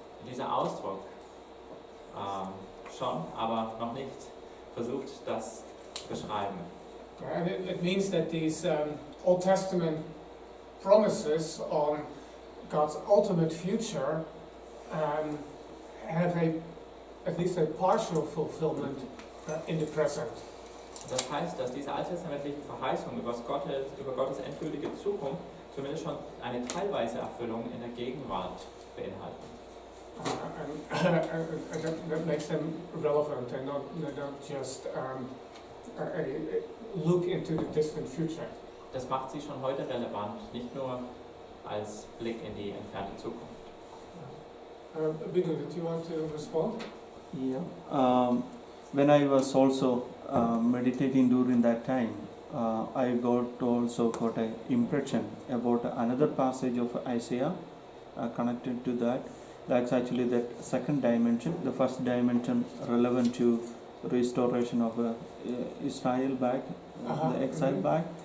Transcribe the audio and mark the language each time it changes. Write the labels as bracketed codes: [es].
[de] Dieser Ausdruck schon, aber noch nicht versucht, das zu beschreiben. [en] And it means that these Old Testament promises on God's ultimate future have at least a partial fulfillment in the present. [de] Das heißt, dass diese alttestamentlichen Verheißungen über Gottes endgültige Zukunft zumindest schon eine teilweise Erfüllung in der Gegenwart beinhalten. [en] And that makes them relevant and not just a look into the distant future. [de] Das macht sie schon heute relevant, nicht nur als Blick in die entfernte Zukunft. [en] Bidu, did you want to respond? Yeah. When I was also meditating during that time, I also got an impression about another passage of Isaiah connected to that. That's actually that second dimension. The first dimension relevant to restoration of Israel back, the exile back.